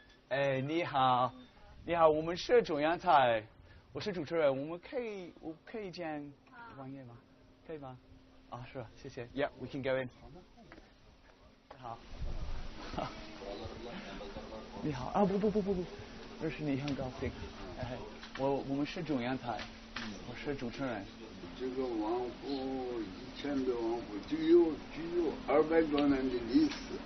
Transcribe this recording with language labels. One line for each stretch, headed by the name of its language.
Chinese: Hey, 你好，你好，我们是中央台，我是主持人，我可以见王爷吗？可以吗？啊，是，谢谢。
English: Yeah, we can go in.
Chinese: 好。你好啊，不，认识你很高兴。我们是中央台，我是主持人。这个王府以前的王府具有200多年的历史。